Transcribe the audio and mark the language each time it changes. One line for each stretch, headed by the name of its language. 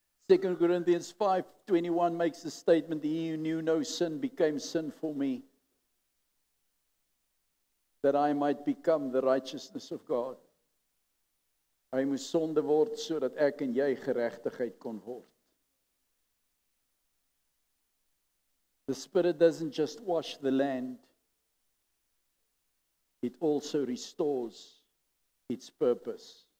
English: Second Corinthians 5:21 makes the statement, he who knew no sin became sin for me, that I might become the righteousness of God.
Afrikaans: Hy moes sonde word sodat ek en jy geregtigheid kon word.
English: The Spirit doesn't just wash the land, it also restores its purpose.